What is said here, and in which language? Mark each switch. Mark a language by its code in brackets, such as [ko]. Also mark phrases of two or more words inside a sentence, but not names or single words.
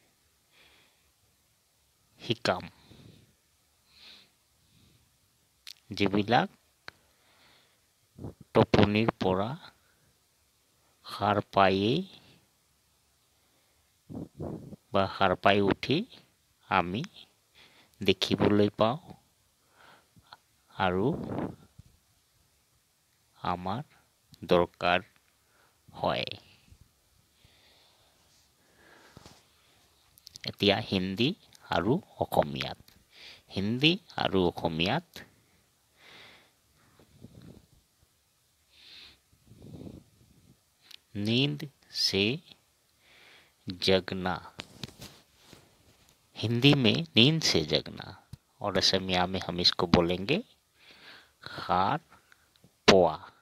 [as] শিকাম যিবিলাক টোপনিৰ পৰা সাৰ পাই উঠি আমি দেখিবলৈ পাওঁ আৰু আমাৰ দৰকাৰ হয়। এতিয়া হিন্দী আৰু অসমীয়াত [hi] नींद से जगना। हिंदी में नींद से जगना और असमिया में हम इसको बोलेंगे [as] সাৰ পোৱা।